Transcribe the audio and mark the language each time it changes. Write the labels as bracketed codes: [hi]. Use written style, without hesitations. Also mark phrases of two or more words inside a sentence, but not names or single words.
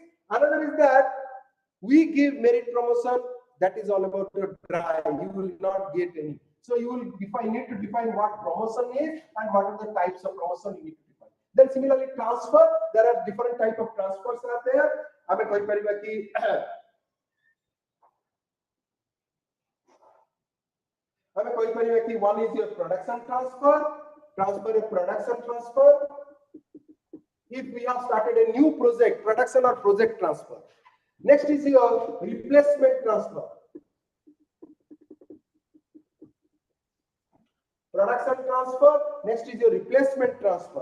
[en] Another is that we give merit promotion. That is all about your drive. You will not get any. So you will need to define what promotion is and what are the types of promotion you need to define. Then similarly transfer, there are different type of transfers are there. [or] ଆମେ କହି ପାରିବା କି [en] one is your production transfer a production transfer. If we have started a new project, production or project transfer. Next is your replacement transfer. Production transfer, next is your replacement transfer.